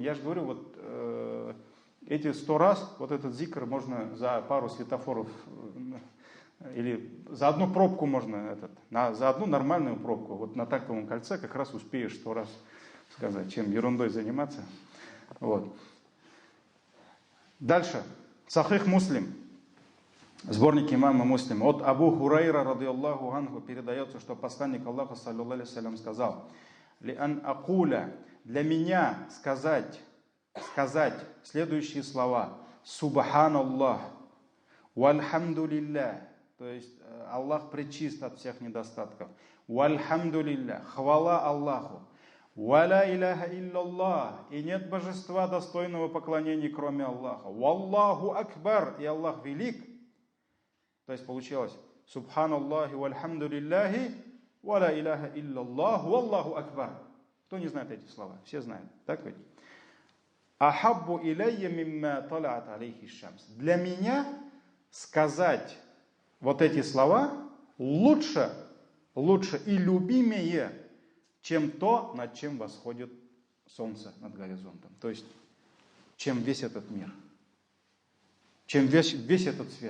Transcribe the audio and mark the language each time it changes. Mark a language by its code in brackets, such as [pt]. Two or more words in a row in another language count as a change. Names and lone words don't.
[ru] Я же говорю, вот эти 100 раз, вот этот зикр можно за пару светофоров, или за одну пробку можно, за одну нормальную пробку, вот на Танковом кольце как раз успеешь 100 раз сказать, чем ерундой заниматься. Вот. Дальше. Сахих Муслим. Сборник имама Муслима. От Абу Хурайра, [ar] رضي الله عنه, [ru] передается, что посланник Аллаха, [ar] صلى الله عليه وسلم, [ru] сказал: [ar] «لأن أقول», [ru] для меня сказать следующие слова: [ar] «سبحان الله والحمد لله», [ru] то есть Аллах пречист от всех недостатков, «вальхамдулилля», хвала Аллаху, [ar] «ولا إله إلا الله», [ru] и нет божества достойного поклонения, кроме Аллаха, [ar] «والله أكبر», [ru] и Аллах велик. То есть получилось: [ar] «سبحان الله والحمد لله ولا إله إلا الله والله أكبر». [ru] Кто не знает эти слова? Все знают. Так ведь? [ar] «أحب إلي مما طلعت عليه الشمس». [ru] Для меня сказать вот эти слова лучше и любимее, чем то, над чем восходит солнце над горизонтом. То есть, чем весь этот мир. Чем весь этот свет.